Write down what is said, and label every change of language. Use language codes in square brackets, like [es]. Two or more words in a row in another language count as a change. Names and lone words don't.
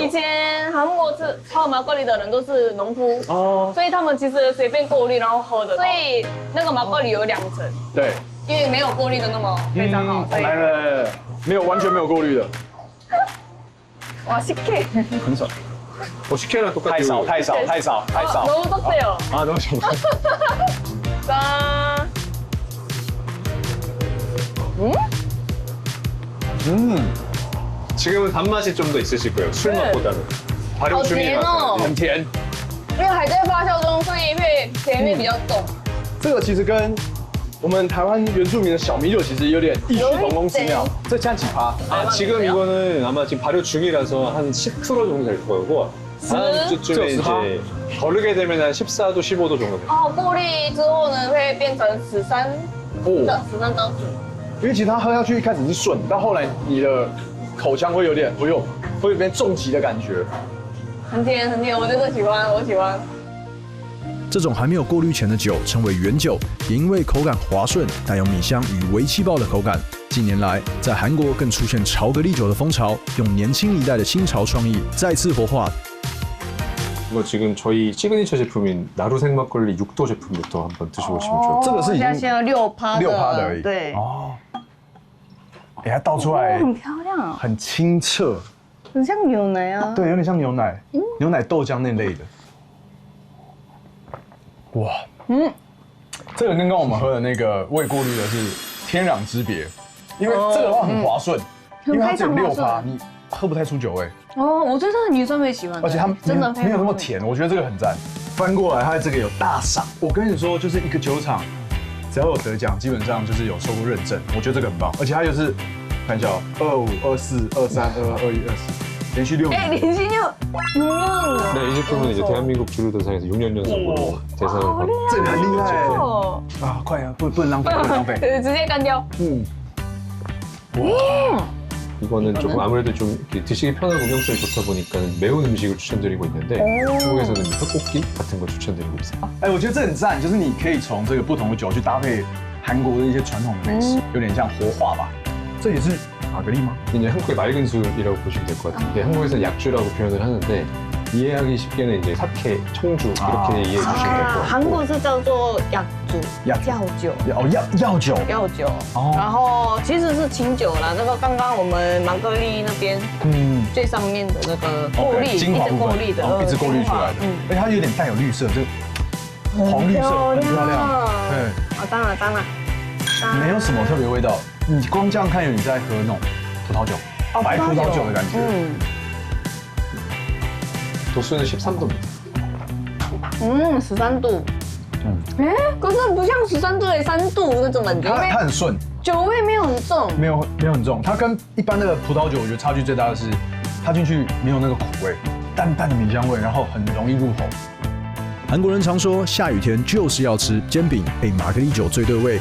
[zh] 以前韩国泡马格里的人都是农夫哦，所以他们其实随便过滤然后喝的，所以那个马格里有2层。对。因为没有过滤的那么非常好。来，没有完全没有过滤的。 [ko] 哇，식혜。 [zh] 很少。 [ko] 我 식혜랑 똑같아. [zh] 太少。 [ko] 너무 떴어요. 아 너무 좋다. 짠. 지금은 단맛이 좀 더 있으실 거예요. 술 맛보다는. 발효 중이라서. [zh] 很甜。因为还在发酵中，所以会甜味比较重。这个其实跟我们台湾原住民的小米酒其实有点异曲同工之妙。这现在几趴？ [ko] 지금 이거는 아마 지금 발효 중이라서 한 10% 정도 될 거고 다음 주쯤에 이제 거르게 되면 한 14도, 15도 정도 돼요. [zh] 哦，过滤之后呢，会变成13到15。因为其实它喝下去一开始是顺，到后来你的口腔会有点，会有点重击的感觉。很甜很甜，我真的喜欢，我喜欢。这种还没有过滤前的酒称为原酒，也因为口感滑顺，带有米香与微气泡的口感。近年来，在韩国更出现巧克力酒的风潮，用年轻一代的新潮创意再次活化。 [ko] 이거 지금 저희 시그니처 제품인 나루 생막걸리 6도 제품부터 한번 드셔보시면 좋을 것 같아요. [zh] 这个是已经 6% 的而已。对。哦。哎，它倒出来很漂亮，很清澈，很像牛奶啊。对，有点像牛奶，牛奶豆浆那类的。哇，这个跟刚刚我们喝的那个未过滤的是天壤之别，因为这个的话很滑顺，因为它只有6%，你喝不太出酒味。哦，我觉得女生会喜欢，而且它真的没有那么甜，我觉得这个很赞。翻过来，它这个有大赏。我跟你说，就是一个酒厂，只要有得奖，基本上就是有受过认证。我觉得这个很棒，而且它就是看一下25、24、23、22、21、24，连续6年。哎，连续6， [ko] 네, 이 제품은 이제 대한민국 주류대상에서 6년 연속으로 대상을 받은 [zh] 这个很厉害哦，啊！快啊，不能浪费，不能浪费。对，直接干掉。 [ko] 이거는 조금 아무래도 좀 드시기 편하고 음용성이 좋다 보니까 매운 음식을 추천드리고 있는데 한국에서는 떡볶이 같은 거 추천드리고 있어요. [zh] 哎，我觉得这很赞，就是你可以从这个不同的酒去搭配韩国的一些传统的美食，有点像活化吧。这也是玛格丽吗？ [ko] 이제 한국의 맑은 술이라고 보시면 될 것 같은데 한국에서 약주라고 표현을 하는데 이해하기 쉽게는 이제 사케, 청주 이렇게 이해해 주시면 될 것 같고 [zh] 韩国是叫做药酒，药酒。然后其实是清酒啦。那个刚刚我们玛格丽那边，最上面的那个过滤，一直过滤的，一直过滤出来的，而且它有点带有绿色，这个黄绿色很漂亮。对，当然，没有什么特别味道，你光这样看有你在喝那种葡萄酒，白葡萄酒的感觉。 [ko] 도수는 13도입니다. [zh] 13 度。哎，可是不像13度的3度那种感觉，它很顺，酒味没有很重，没有很重。它跟一般的葡萄酒，我觉得差距最大的是，它进去没有那个苦味，淡淡的米香味，然后很容易入口。韩国人常说，下雨天就是要吃煎饼配玛格丽酒最对味。